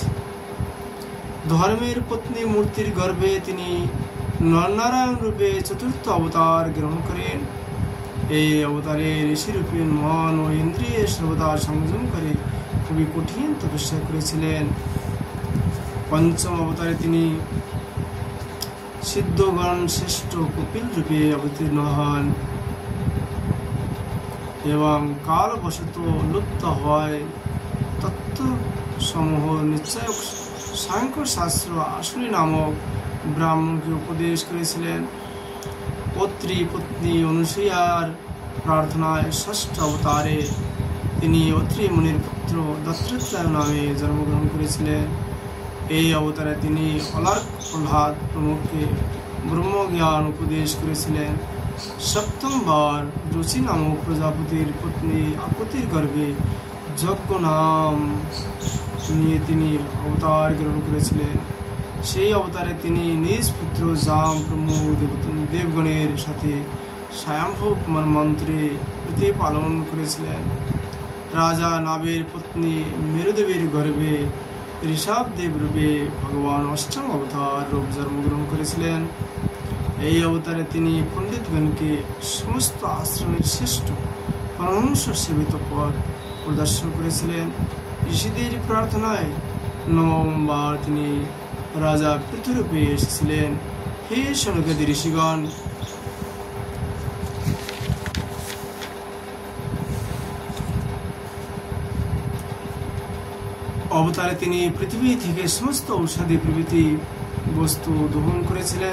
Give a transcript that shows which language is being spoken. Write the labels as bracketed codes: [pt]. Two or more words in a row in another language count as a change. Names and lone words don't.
[bn] ধর্মের পত্নী মূর্তির গর্ভে তিনি নরনারায়ণ রূপে চতুর্থ অবতার গ্রহণ করেন। এই অবতারে ঋষি রূপে মন ও ইন্দ্রিয় সর্বদা সংযম করে খুবই কঠিন তপস্যা করেছিলেন। পঞ্চম অবতারে তিনি সিদ্ধগণ শ্রেষ্ঠ কপিল রূপে অবতীর্ণ হন এবং কালবশত লুপ্ত हওয়ায় তত্ত্ব সমূহ নিশ্চয় সাংখ্য শাস্ত্র আসুরী নামক ব্রাহ্মণ কে উপদেশ करेছিলেন। পত্রী পত্নী অনুসূয়ার प्रार्थनाয় ষষ্ঠ অবতারে তিনি অত্রি মুনির পুত্র দত্তাত্রেয় নামে জন্মগ্রহণ করেছিলেন। এই অবতারে তিনি অলার্ক প্রহ্লাদ প্রমুখকে ব্রহ্মজ্ঞান উপদেশ করেছিলেন। সপ্তমবার রুচি নামক প্রজাপতির পত্নী আপতির গর্ভে যজ্ঞ নাম নিয়ে তিনি অবতার গ্রহণ করেছিলেন। সেই অবতারে তিনি নিজ পুত্র জাম প্রমুখ দেবগণের সাথে স্বয়ম্ভূ মন্ত্রে প্রতিপালন করেছিলেন। রাজা নাভের পত্নী মেরুদেবীর গর্ভে ঋষভদেব রূপে ভগবান অষ্টম অবতার রূপ জন্মগ্রহণ करेছিলেন। এই অবতারে তিনি পণ্ডিতগণকে সমস্ত আশ্রমের শ্রেষ্ঠ পরমহংস সেবিত পদ প্রদর্শন করেছিলেন। ঋষিদের প্রার্থনায় নবমবার তিনি রাজা পৃথুরূপে এসেছিলেন। হে সনকাদি ঋষিগণ, অবতারে তিনি পৃথিবী থেকে সমস্ত ঔষধি প্রভৃতি বস্তু দহন করেছিলেন।